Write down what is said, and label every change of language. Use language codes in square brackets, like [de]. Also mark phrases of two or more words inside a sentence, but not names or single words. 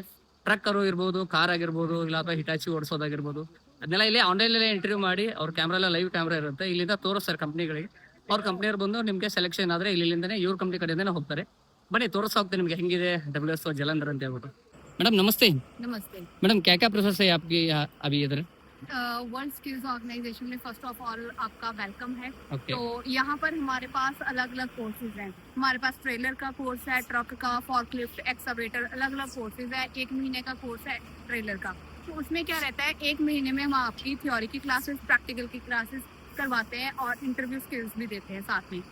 [kn] ಟ್ರಕ್ ಇರ್ಬೋದು, ಕಾರ್ ಆಗಿರ್ಬೋದು, ಇಲ್ಲ ಅಥವಾ ಹಿಟಾಚಿ ಓಡಿಸೋದಾಗಿರ್ಬೋದು, ಅದನ್ನೆಲ್ಲ ಇಲ್ಲಿ [en] online interview [kn] ಮಾಡಿ ಅವ್ರ ಕ್ಯಾಮ್ರಾ ಎಲ್ಲ [en] live camera [kn] ಇರುತ್ತೆ, ಇಲ್ಲಿಂದ ತೋರಿಸ್ತಾರೆ ಕಂಪ್ನಿಗಳಿಗೆ. ಅವ್ರ ಕಂಪ್ನಿಯವ್ರು ಬಂದು ನಿಮ್ಗೆ ಸೆಲೆಕ್ಷನ್ ಆದ್ರೆ ಇಲ್ಲಿಂದನೇ ಇವ್ರ ಕಂಪ್ನಿ ಕಡೆಯಿಂದನೇ ಹೋಗ್ತಾರೆ. ಬನ್ನಿ ತೋರಿಸ್ ಹೋಗ್ತೀನಿ ನಿಮ್ಗೆ ಹೆಂಗಿದೆ WSO ಜಲಂಧರ್ ಅಂತ ಹೇಳ್ಬಿಟ್ಟು. [hi] ಮೇಡಮ್ ನಮस्ते. नमस्ते। मैडम क्या क्या प्रोसेस है आपकी अभी इधर? वर्ल्ड स्किल्स ऑर्गेनाइजेशन में [en] first of all [hi] आपका वेलकम है। ओके. तो यहाँ पर हमारे पास अलग अलग कोर्सेज हैं। हमारे पास ट्रेलर का कोर्स है, ट्रक का, फॉर्कलिफ्ट, एक्सकवेटर, अलग अलग कोर्सेज है। 1 महीने का कोर्स है ट्रेलर का। तो उसमें क्या रहता है, 1 महीने में हम आपकी थ्योरी की क्लासेस, प्रैक्टिकल की क्लासेस करवाते हैं और [en] interview skills [hi] भी देते हैं साथ में।